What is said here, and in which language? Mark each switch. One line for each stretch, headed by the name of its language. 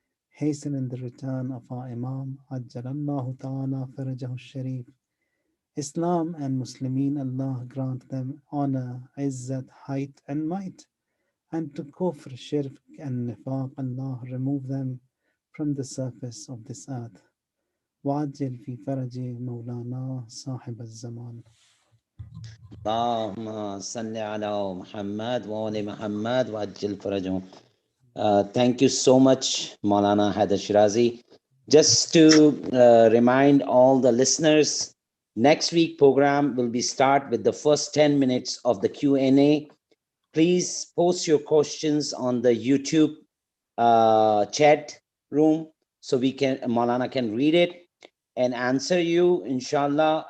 English: Hasten in the return of our Imam, Ajjalallahu ta'ala farajahu sharif. Islam and Muslimin, Allah grant them honor, izzat, height and might. And to kufr, shirk and nifaq, Allah remove them from the surface of this earth.
Arabic: وعجل في فرج مولانا صاحب الزمان. اللهم صل على محمد وآل محمد وعجل فرجهم.
English: Thank you so much, Maulana Hayder Shirazi. Just to remind all the listeners, next week program will be start with the first 10 minutes of the Q&A. Please post your questions on the YouTube chat room so Maulana can read it and answer you, inshallah.